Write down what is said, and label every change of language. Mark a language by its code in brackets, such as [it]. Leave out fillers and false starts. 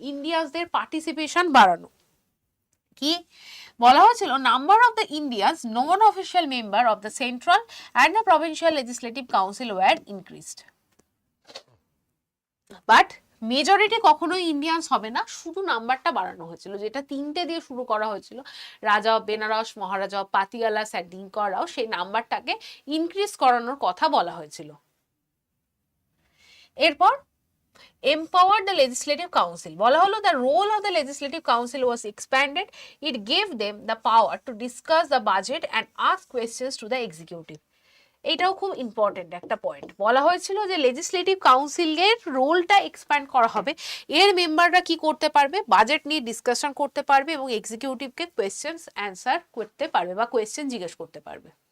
[bn] ইন্ডিয়ানসদের participation বাড়ানো কি বলা হয়েছিল, [en] Number of the Indians non official member of the central and the provincial legislative council were increased. [bn] But majority কখনোই Indians হবে না, শুধু নাম্বারটা বাড়ানো হয়েছিল, যেটা 3টে দিয়ে শুরু করা হয়েছিল, রাজা of Benaras, Maharaja of Patiala, sir দিনকররাও, সেই নাম্বারটাকে ইনক্রিজ করানোর কথা বলা হয়েছিল। এরপর [en] empowered the legislative council, [bn] বলা হলো [en] the role of the legislative council was expanded. It gave them the power to discuss the budget and ask questions to the executive. [bn] এটাও খুব ইম্পর্টেন্ট একটা পয়েন্ট। বলা হয়েছিল যে লেজিসলেটিভ কাউন্সিলের রোলটা এক্সপ্যান্ড করা হবে, এর মেম্বাররা কি করতে পারবে, বাজেট নিয়ে ডিসকাশন করতে পারবে এবং এক্সিকিউটিভকে কোয়েশ্চেন্স অ্যান্সার করতে পারবে বা কোয়েশ্চেন জিজ্ঞেস করতে পারবে।